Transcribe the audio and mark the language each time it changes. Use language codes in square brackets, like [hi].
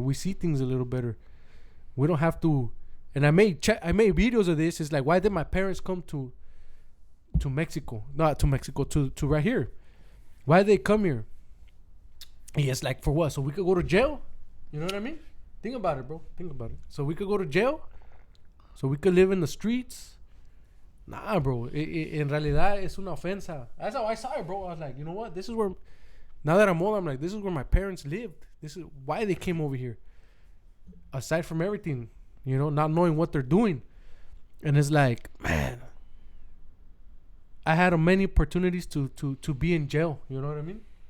[en] We see things a little better. We don't have to. And I made videos of this. It's like, why did my parents come to Mexico? Not to Mexico, to right here. Why did they come here? And it's like, for what? So we could go to jail? You know what I mean? Think about it, bro. Think about it. So we could go to jail? So we could live in the streets? Nah, bro. [es] En realidad, es una ofensa. [en] That's how I saw it, bro. I was like, you know what? This is where, now that I'm old, I'm like, this is where my parents lived. This is why they came over here. Aside from everything, you know, not knowing what they're doing. And it's like, man, I had many opportunities to be in jail. You know what I mean?